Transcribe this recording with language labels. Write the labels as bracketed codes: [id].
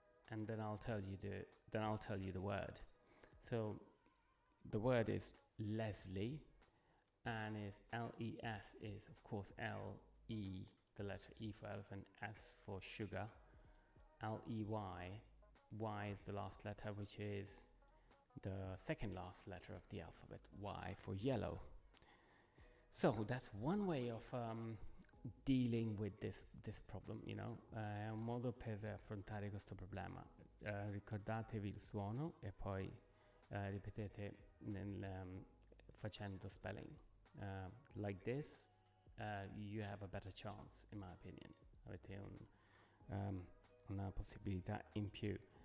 [en] And then I'll tell you the word. So the word is Leslie, and is L-E-S is of course L-E, the letter E for elephant, S for sugar, L-E-Y, Y is the last letter, which is the second last letter of the alphabet, Y for yellow. So that's one way of dealing with this problem, you know, [it] è un modo per affrontare questo problema. Ricordatevi il suono e poi ripetete facendo spelling. [en] Like this, you have a better chance, in my opinion. [it] Avete una possibilità in più.